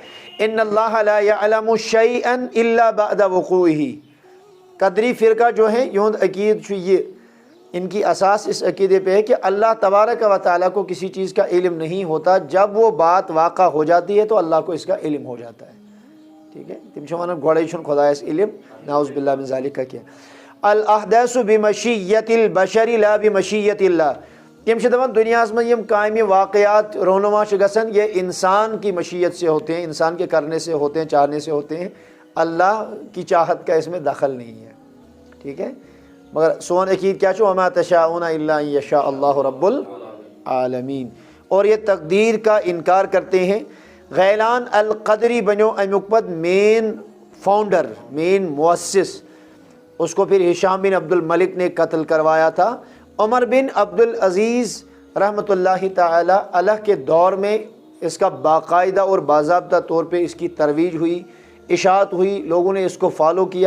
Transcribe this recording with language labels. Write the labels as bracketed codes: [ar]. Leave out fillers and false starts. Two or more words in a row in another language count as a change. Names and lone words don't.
[ar] ان اللہ لا یعلم شیئا الا بعد وقوعہ. [ur] قدری فرقہ جو ہے یوں عقید یہ ان کی اساس اس عقیدے پہ ہے کہ اللہ تبارک و تعالیٰ کو کسی چیز کا علم نہیں ہوتا جب وہ بات واقع ہو جاتی ہے تو اللہ کو اس کا علم ہو جاتا ہے. ٹھیک ہے [ks] تم چھو ونان گوڑے چھن خدایس علم [ar] نعوذ باللہ من ذالک [ks] کیا [ar] الاحداث بمشیت البشر لا بمشیت اللہ. [ks] تم چھ دپان دنیا میں یم کامہ واقعات رونما چھ گژھان [ur] یہ انسان کی مشیت سے ہوتے ہیں انسان کے کرنے سے ہوتے ہیں چاہنے سے ہوتے ہیں اللہ کی چاہت کا اس میں دخل نہیں ہے. ٹھیک ہے [ks] مگر سون عقید کیا چھو [ar] وما تشاؤون إلا أن يشاء الله رب العالمين. [ur] اور یہ تقدیر کا انکار کرتے ہیں۔ غیلان القدری بنو امقبت [en] main founder, [ur] مین مؤسس، اس کو پھر ہشام بن عبدالملک نے قتل کروایا تھا. عمر بن عبدالعزیز رحمۃ اللہ تعالیٰ علیہ کے دور میں اس کا باقاعدہ اور باضابطہ طور پہ اس کی ترویج ہوئی، اشاعت ہوئی، لوگوں نے اس کو فالو کیا.